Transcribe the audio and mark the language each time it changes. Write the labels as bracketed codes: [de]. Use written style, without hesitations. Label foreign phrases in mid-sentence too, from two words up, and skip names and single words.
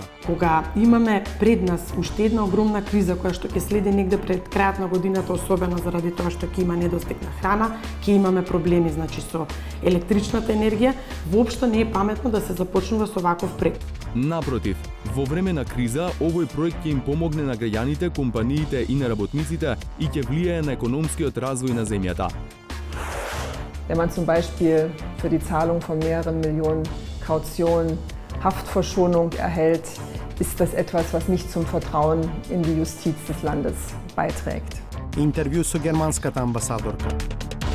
[mk] Кога имаме пред нас уште една огромна криза која што ќе следи негде пред крајот на годината, особено заради тоа што ќе има недостиг на храна, ќе имаме проблеми со електричната енергија, воопшто не е паметно да се започнува со ваков проект. Напротив, во време на криза, овој проект ќе им помогне на граѓаните, компаниите и на работниците и ќе влијае на економскиот развој на земјата. [de] Wenn man zum Beispiel für die Zahlung von mehreren Millionen Kaution Haftverschonung erhält, ist das etwas, was nicht zum Vertrauen in die Justiz des Landes beiträgt. [mk] Интервју со германската амбасадорка.